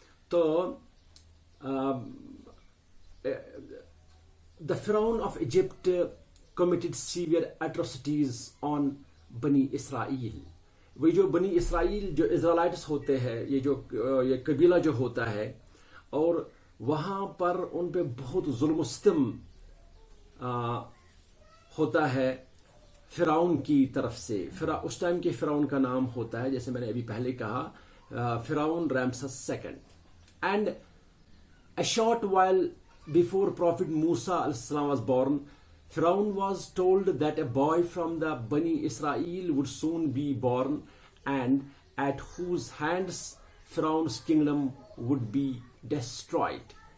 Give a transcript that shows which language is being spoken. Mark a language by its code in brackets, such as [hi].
[en] तो the Pharaoh of Egypt committed severe atrocities on Bani Israel. [hi] वही जो बनी इसराइल जो इज़राइलाइट्स होते हैं, ये कबीला जो होता है, और वहां पर उन पे बहुत जुल्म सितम होता है फिरौन की तरफ से. उस टाइम के फिरौन का नाम होता है, जैसे मैंने अभी पहले कहा, फिरौन Ramesses II. [en] And a short while before Prophet Musa alayhi was born, Pharaoh was told that a boy from the Bani Israel would soon be born and at whose hands Pharaoh's kingdom would be destroyed.